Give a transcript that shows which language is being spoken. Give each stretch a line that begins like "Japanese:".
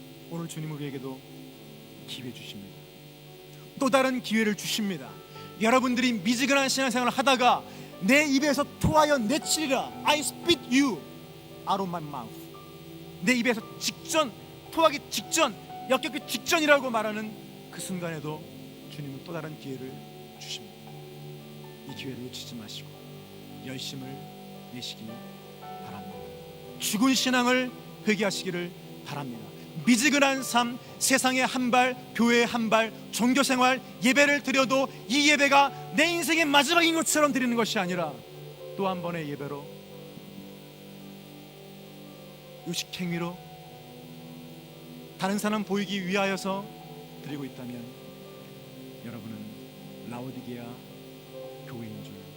Korean: 오늘 주님 우리에게도 기회 주십니다. 또 다른 기회를 주십니다. 여러분들이 미지근한 신앙생활을 하다가 내 입에서 토하여 내치리라.
English: I spit you out of my mouth.
Korean: 내 입에서 토하기 직전, 역겹기 직전이라고 말하는 그 순간에도 주님은 또 다른 기회를 주십니다. 이 기회를 놓치지 마시고 열심을 내시기 바랍니다. 죽은 신앙을 회개하시기를 바랍니다. 미지근한 삶, 세상에 한 발, 교회에 한 발, 종교생활, 예배를 드려도 이 예배가 내 인생의 마지막인 것처럼 드리는 것이 아니라 또 한 번의 예배로, 의식행위로 다른 사람 보이기 위하여서 드리고 있다면 여러분은 라오디게아 교회인 줄